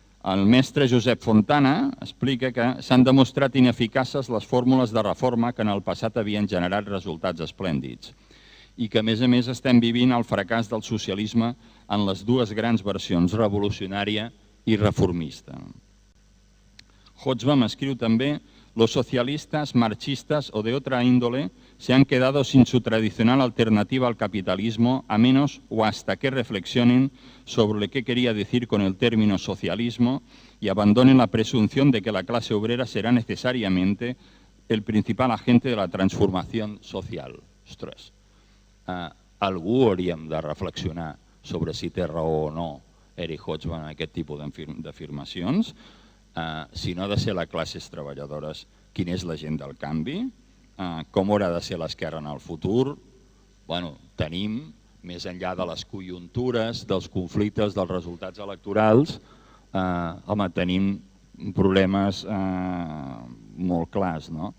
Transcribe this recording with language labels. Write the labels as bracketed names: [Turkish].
[Catalan] El mestre Josep Fontana explica que s'han demostrat ineficaces les fórmules de reforma que en el passat havien generat resultats esplèndids i que a més estem vivint el fracàs del socialisme en les dues grans versions, revolucionària y reformista. Hobsbawm escriu també: [Spanish] los socialistas, marxistas o de otra índole se han quedado sin su tradicional alternativa al capitalismo a menos o hasta que reflexionen sobre qué quería decir con el término socialismo y abandonen la presunción de que la clase obrera será necesariamente el principal agente de la transformación social. [Catalan] Ostres, algú hauríem de reflexionar sobre si té raó o no Eric Hobsbawm en aquest tipus d'afirmacions. Si no ha de ser les classes treballadores, quina és la gent del canvi? Com haurà de ser l'esquerra en el futur? Tenim, més enllà de les conjuntures, dels conflictes, dels resultats electorals, tenim problemes molt clars.